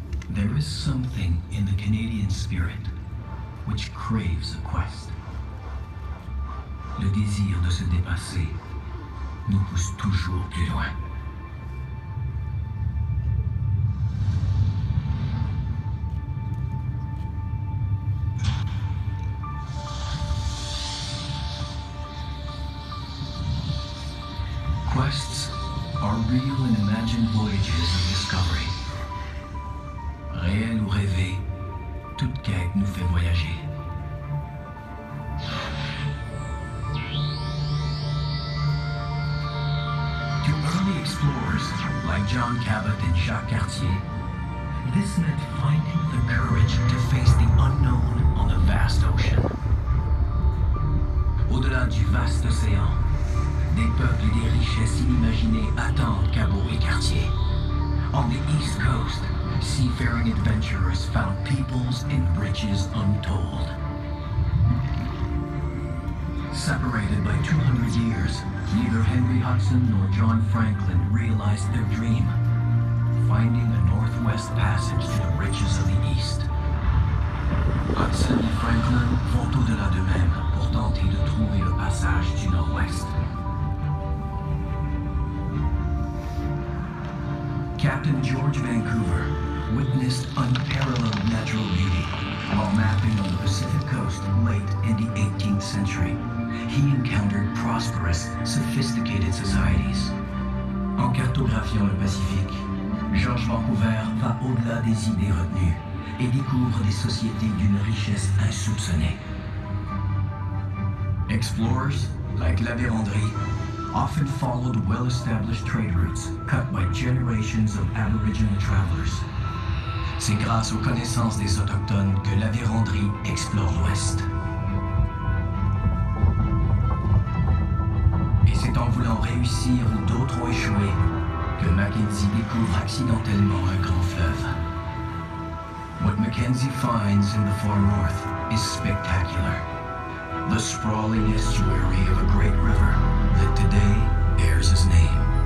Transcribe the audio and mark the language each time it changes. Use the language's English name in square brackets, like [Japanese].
[English] There is something in the Canadian spirit which craves a quest. [French] Le désir de se dépasser nous pousse toujours plus loin. [English] Quests are real and imagined voyages of discovery. [French] Réel ou rêvé, toute quête nous fait voyager. [English] To early explorers like John Cabot and Jacques Cartier, this meant finding the courage to face the unknown on the vast ocean. [French] Au-delà du vaste océan, des peuples et des richesses inimaginées attendent Cabot et Cartier. [English] On the East Coast, seafaring adventurers found peoples and riches untold. Separated by 200 years, neither Henry Hudson nor John Franklin realized their dream, finding a northwest passage to the riches of the East. [French] Hudson et Franklin vont au-delà d'eux-mêmes pour tenter de trouver le passage du nord-ouest. [English] Captain George Vancouver witnessed unparalleled natural beauty while mapping on the Pacific coast late in the 18th century. He encountered prosperous, sophisticated societies. [French] En cartographiant le Pacifique, George Vancouver va au-delà des idées retenues et découvre des sociétés d'une richesse insoupçonnée. [English] Explorers, like La Vérendrye, often followed well-established trade routes cut by generations of Aboriginal travelers. [French] C'est grâce aux connaissances des Autochtones que La Vérendrye explore l'Ouest. Et c'est en voulant réussir où d'autres ont échoué que Mackenzie découvre accidentellement un grand fleuve. [English] What Mackenzie finds in the far north is spectacular. The sprawling estuary of a great river that today bears his name.